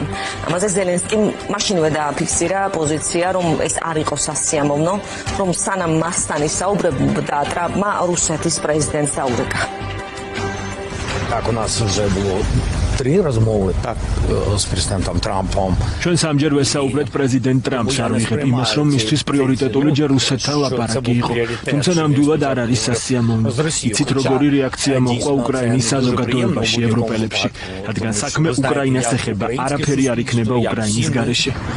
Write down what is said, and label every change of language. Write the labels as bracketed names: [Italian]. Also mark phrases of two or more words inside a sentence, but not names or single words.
[Georgian] ამაზე ზელენსკიმ მაშინვე დააფიქსირა პოზიცია, რომ ეს არ იყო სასიამოვნო, რომ სანამ მასთან ისაუბრებდა, ტრამპმა რუსეთის პრეზიდენტს დაურეკა. [Russian] как у нас уже было 3 размовы так с президентом Трампом. [Georgian] ჩვენ სამჯერ ვესაუბრეთ პრეზიდენტ ტრამპს, არ ვიღებ იმას, რომ მისთვის პრიორიტეტული ჯერ რუსეთთან ლაპარაკი იყო. თუმცა ნამდვილად არ არის სასიამოვნო. იცით როგორი რეაქცია მოყვა უკრაინის საზოგადოებაში, ევროპელებში, რადგან საქმე უკრაინას ეხება, არაფერი არ იქნება უკრაინის გარეშე.